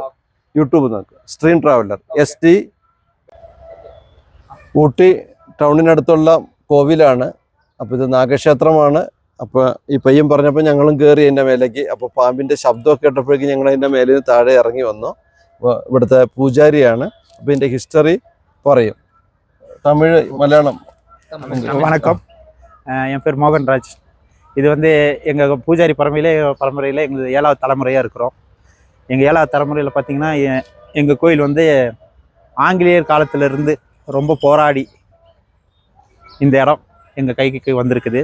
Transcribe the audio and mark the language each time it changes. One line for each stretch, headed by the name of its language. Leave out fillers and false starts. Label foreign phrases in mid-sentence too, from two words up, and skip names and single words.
Malayalam: യൂട്യൂബ് നോക്കുക, സ്ട്രീം ട്രാവലർ ST. ഊട്ടി ടൗണിനടുത്തുള്ള കോവിലാണ്. അപ്പോൾ ഇത് നാഗക്ഷേത്രമാണ്. അപ്പോൾ ഈ പയ്യൻ പറഞ്ഞപ്പോൾ ഞങ്ങളും കയറി അതിൻ്റെ മേലേക്ക്. അപ്പോൾ പാമ്പിൻ്റെ ശബ്ദമൊക്കെ കേട്ടപ്പോഴേക്കും ഞങ്ങൾ അതിൻ്റെ മേലിൽ നിന്ന് താഴെ ഇറങ്ങി വന്നു. ഇവിടുത്തെ പൂജാരിയാണ്. അപ്പോൾ ഇതിൻ്റെ ഹിസ്റ്ററി പറയും.
Tamil: தமிழ் மலையாளம். வணக்கம், என் பேர் மோகன்ராஜ். இது வந்து எங்கள் பூஜாரி பரம்பரையில் எங்களுக்கு 7வது தலைமுறையாக இருக்கிறோம். எங்கள் 7வது தலைமுறையில் பார்த்திங்கன்னா எங்கள் கோயில் வந்து ஆங்கிலேயர் காலத்திலேருந்து ரொம்ப போராடி இந்த இடம் எங்கள் கைக்கு வந்திருக்குது.